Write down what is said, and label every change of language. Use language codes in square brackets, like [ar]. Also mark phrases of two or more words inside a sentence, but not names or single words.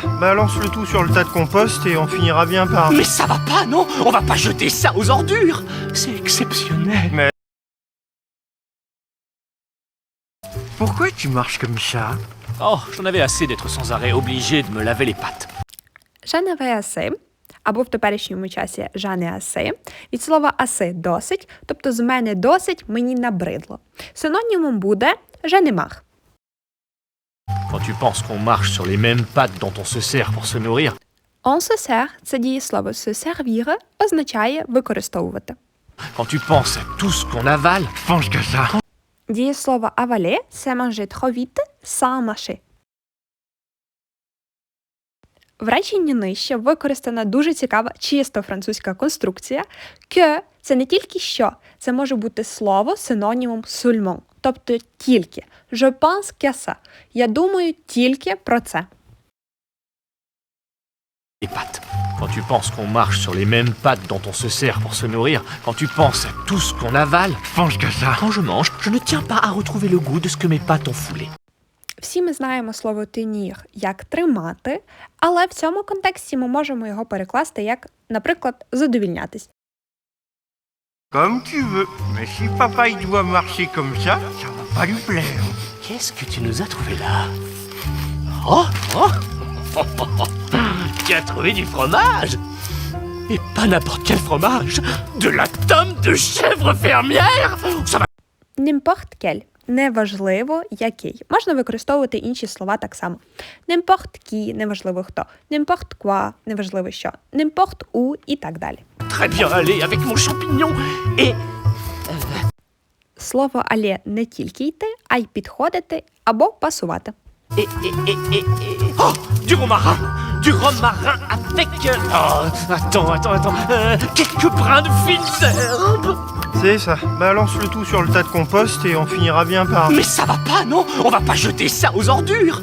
[fr] Balance le tout sur le tas de compost et on finira bien par... Mais ça va pas, non? On va pas jeter ça aux ordures. C'est exceptionnel. Pourquoi tu marches comme ça? Oh, j'en avais assez d'être sans arrêt obligé de me laver les pattes. «Je n'avais assez» [uk] або в теперішньому часі [fr] «je n'ai assez» [uk] від слова «assez» – «досить», тобто «з мене досить», «мені набридло». Синонімом буде [fr] «je n'ai marre». Quand tu penses qu'on marche sur les mêmes pattes dont on se sert pour se nourrir, «On se sert» – [uk] це дієслово [fr] «se servir» [uk] означає «використовувати». [fr] quand tu penses à tout ce qu'on avale, Pense qu'à ça. Дієслово «avaler» – c'est manger trop vite sans mâcher. [uk] В реченні нижче використана дуже цікава чисто французька конструкція «que» – це не тільки «що», це може бути слово синонімом «seulement», тобто «тільки». [fr] «Je pense qu'à ça» – [uk] я думаю тільки про це. [fr] les pattes. Quand tu penses qu'on marche sur les mêmes pattes dont on se sert pour se nourrir, quand tu penses à tout ce qu'on avale, Pense qu'à ça. quand je mange, je ne tiens pas à retrouver le goût de ce que mes pattes ont foulé. [uk] Всі ми знаємо слово «tenir» як «тримати», але в цьому контексті ми можемо його перекласти як, наприклад, «задовільнятись». [fr] Comme tu veux. Mais si papa il doit marcher comme ça va pas lui plaire. Qu'est-ce que tu nous as trouvé là? Oh, oh, tu as trouvé du fromage? Et pas n'importe quel fromage, de la tome de chèvre fermière. Ça va. N'importe quel – [uk] неважливо який. Можна використовувати інші слова так само. [fr] N'importe qui – [uk] неважливо хто. [fr] N'importe quoi – [uk] неважливо що. [fr] N'importe où [uk] і так далі. [fr] Très bien aller avec mon champignon et [uk] Слово «але» не тільки йти, а й підходити або пасувати. [fr] oh, du romarin avec oh, attends, quelques brins de fines herbes. C'est ça. Balance le tout sur le tas de compost et on finira bien par... Mais ça va pas, non? On va pas jeter ça aux ordures.